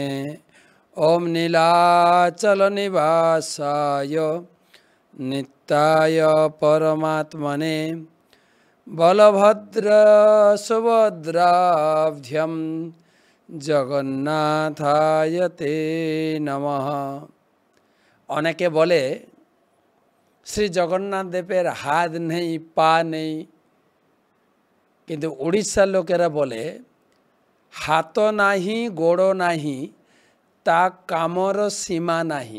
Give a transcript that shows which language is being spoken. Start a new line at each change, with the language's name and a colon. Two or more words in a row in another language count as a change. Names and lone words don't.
Sanskrit: ओम नीलाचल निवासाय नित्याय परमात्मने बलभद्र सुभद्राभ्यं जगन्नाथाय ते नमः।
Bangla: অনেকে বলে শ্রী জগন্নাথ দেবের হাত নেই পা নেই, কিন্তু উড়িষ্যার লোকেরা বলে
Odia: ହାତ ନାହିଁ ଗୋଡ଼ ନାହିଁ ତା କାମର ସୀମା ନାହିଁ।